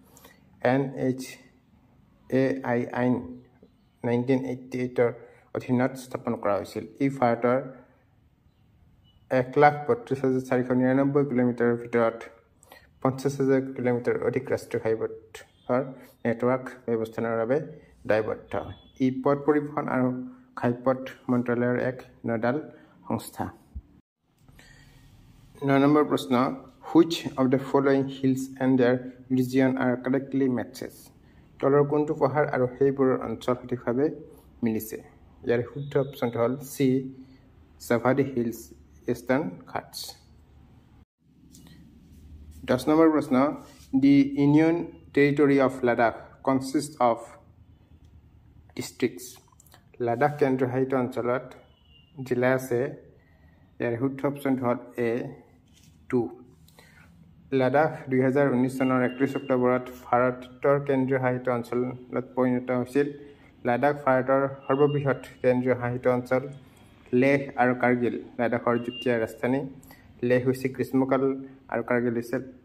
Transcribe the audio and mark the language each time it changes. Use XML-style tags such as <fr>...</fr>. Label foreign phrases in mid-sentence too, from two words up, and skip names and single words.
<as>NHAI আইন 1988 অধীনত স্থাপন কৰা হৈছিল এই ভাৰতৰ 1,32,499 কিলোমিটাৰৰ ভিতৰত 50,000 কিলোমিটাৰ অধিক ৰাষ্ট্ৰীয় ঘাইপথৰ নেটৱৰ্ক ব্যৱস্থাপনাৰ বাবে দায়বদ্ধ ই পথ পৰিবহণ আৰু ঘাইপথ মন্ত্ৰালয়ৰ এক নডাল সংস্থা 9 নম্বৰ প্ৰশ্ন</as> <en>which of the following hills and their region are correctly matches</en> <as>তলৰ কোনটো পাহাৰ আৰু সেইবোৰৰ অঞ্চল সঠিকভাৱে মিলিছে ইয়াৰ শুদ্ধ অপশ্যনটো হ'ল সি সাভাৰী হিলছ ইষ্টাৰ্ণ ঘাটছ</as> <en>10 number prashna the Union Territory of Ladakh consists of districts লাডাখ</en> <as>কেন্দ্ৰীয় সাহিত্য অঞ্চলত জিলা আছে ইয়াৰ শুদ্ধ অপশ্যন হ'ল A2 লাডাখ 2019 চনৰ 31 অক্টোবৰত ভাৰতৰ কেন্দ্ৰীয় সাহিত্য অঞ্চলত পৰিণত হৈছিল লাডাখ ভাৰতৰ সৰ্ববৃহৎ কেন্দ্ৰীয় সাহিত্য অঞ্চল লেহ আৰু কাৰ্গিল লাডাখৰ যুটীয়া ৰাজধানী লেহ হৈছে গ্ৰীষ্মকাল আৰু কাৰ্গিল হৈছে</as>